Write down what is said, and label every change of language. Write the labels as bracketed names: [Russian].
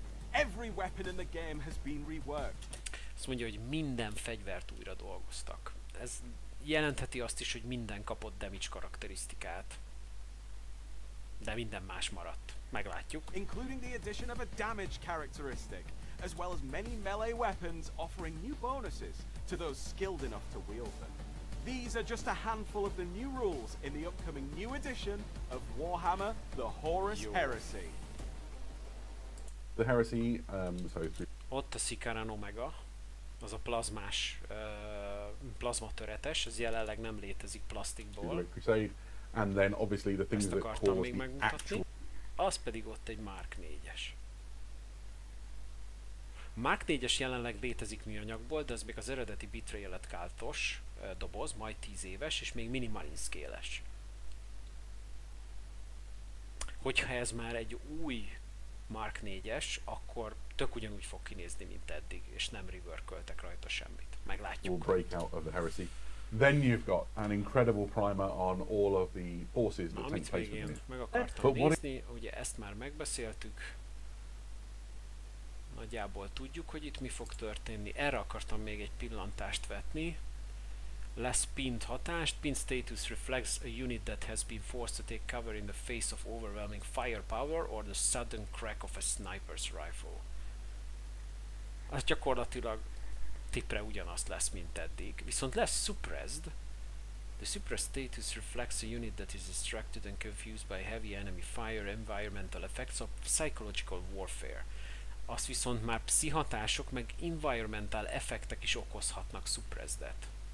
[English] Every weapon in the game has been reworked. [Hungarian] Azt mondja, hogy minden fegyvert újra dolgoztak. Ez jelentheti azt is, hogy minden kapott damage karakterisztikát. De minden más maradt. Meglátjuk. [English] Including the addition of a damage characteristic, as well as many melee weapons offering new bonuses to those skilled enough to wield them. These are just a handful of the new rules in the upcoming new edition of Warhammer the Horus Heresy. The Heresy, [Hungarian] Ott a Sicaran Omega, az a plazmás, plazmatöretes, ez jelenleg nem létezik plastikból. [English] And then obviously the things [Hungarian] ezt [English] that [Hungarian] akartam még [English] cause [Hungarian] megmutatni. Az pedig ott egy Mark 4-es. Mark 4-es jelenleg létezik műanyagból, de ez még az eredeti Betrayal-et káltos doboz, majd 10 éves, és még minimalin scale-es. Hogyha ez már egy új Mark 4-es, akkor tök ugyanúgy fog kinézni, mint eddig, és nem reworköltek rajta semmit. Meglátjuk. [English] Will break out of the Heresy. Then you've got an incredible primer on all of the forces that take place within it. [Hungarian] Meg akartam nézni, ugye ezt már megbeszéltük. Nagyjából tudjuk, hogy itt mi fog történni. Erre akartam még egy pillantást vetni. Lesz pinned hatást. [English] Pinned status reflects a unit that has been forced to take cover in the face of overwhelming firepower or the sudden crack of a sniper's rifle. [Hungarian] Az gyakorlatilag tipre ugyanazt lesz, mint eddig. Viszont lesz suppressed. [English] The suppressed status reflects a unit that is distracted and confused by heavy enemy fire, environmental effects of psychological warfare. [Hungarian] Azt viszont már pszihatások meg environmental effektek is okozhatnak suppressed-et.